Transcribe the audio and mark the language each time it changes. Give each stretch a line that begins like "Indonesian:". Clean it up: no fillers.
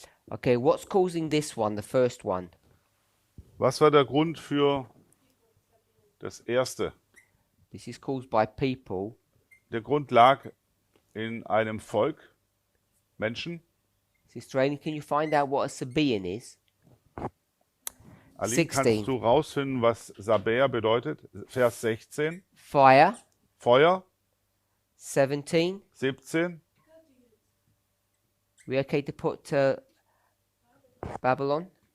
English: Okay, what's causing this one, the first one?
German: Was war der Grund für das erste?
English: This is caused by people.
German: Der Grund lag in einem Volk, Menschen.
English: Sister Rainey, can you find out what a Sabaean is?
German: Aline,
English: 16.
German: kannst du rausfinden, was Sabäer bedeutet? Vers 16.
English: Fire.
German: Feuer.
English: 17.
German: 17.
English: We okay to put Babylon?